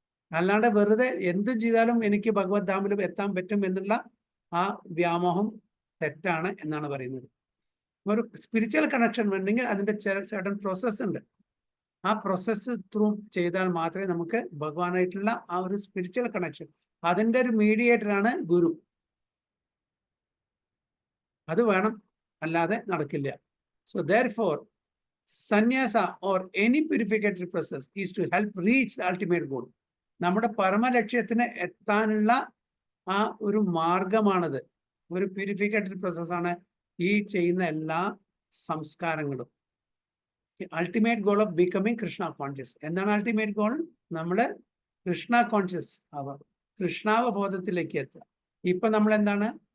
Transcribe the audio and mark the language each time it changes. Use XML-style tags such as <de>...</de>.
<ml>അല്ലാണ്ട് വെറുതെ എന്തും ചെയ്താലും എനിക്ക് ഭഗവത് ധാമിൽ എത്താൻ പറ്റും എന്നുള്ള ആ വ്യാമോഹം തെറ്റാണ് എന്നാണ് പറയുന്നത്. ഒരു സ്പിരിച്വൽ കണക്ഷൻ വേണമെങ്കിൽ അതിൻ്റെ സർട്ടൻ പ്രോസസ്സ് ഉണ്ട്. ആ പ്രോസസ്സ് ത്രൂ ചെയ്താൽ മാത്രമേ നമുക്ക് ഭഗവാനായിട്ടുള്ള ആ ഒരു സ്പിരിച്വൽ കണക്ഷൻ, അതിൻ്റെ ഒരു മീഡിയേറ്ററാണ് ഗുരു. അത് വേണം, അല്ലാതെ നടക്കില്ല.</ml> <en>So therefore sannyasa or any purificatory process is to help reach the ultimate goal.</en> <ml>നമ്മുടെ പരമലക്ഷ്യത്തിന് എത്താനുള്ള ആ ഒരു മാർഗമാണത്. ഒരു പ്യൂരിഫിക്കേറ്ററി പ്രോസസ്സാണ് ഈ ചെയ്യുന്ന എല്ലാ സംസ്കാരങ്ങളും.</ml> <en>Ultimate goal of becoming Krishna conscious.</en> <ml>എന്താണ് അൾട്ടിമേറ്റ് ഗോൾ? നമ്മൾ കൃഷ്ണ കോൺഷ്യസ് ആവുക, കൃഷ്ണാവബോധത്തിലേക്ക് എത്തുക. ഇപ്പൊ നമ്മൾ എന്താണ്?</ml>